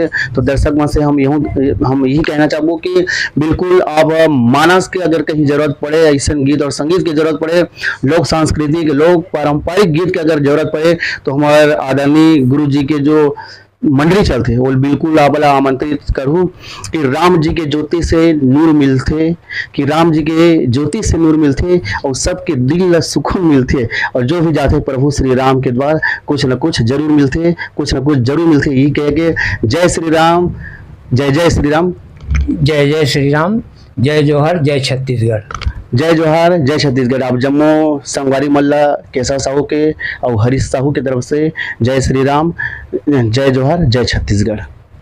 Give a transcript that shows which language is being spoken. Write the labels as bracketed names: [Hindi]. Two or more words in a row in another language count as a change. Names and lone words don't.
[Chhattisgarhi] तो दर्शक मन से हम यही कहना चाहूँ कि बिल्कुल आप मानस के अगर कहीं जरूरत पड़े, ऐसे गीत और संगीत की जरूरत पड़े, लोक सांस्कृतिक लोक पारंपरिक गीत की अगर जरूरत पड़े, तो हमारे आदरणीय गुरु जी के जो मंडली चलते वो बिल्कुल आपला आमंत्रित करूँ कि राम जी के ज्योति से नूर मिलते, कि राम जी के ज्योति से नूर मिलते और सबके दिल ला सुकून मिलते, और जो भी जाते प्रभु श्री राम के द्वार कुछ न कुछ जरूर मिलते, कुछ न कुछ जरूर मिलते। यही कह के जय श्री राम, जय जय श्री राम, जय जय श्री राम, जय जोहर, जय छत्तीसगढ़। जय जोहार, जय छत्तीसगढ़। आप जम्मू संगवारी मल्ला केशव साहू के और हरीश साहू की तरफ से जय श्री राम, जय जोहार, जय छत्तीसगढ़।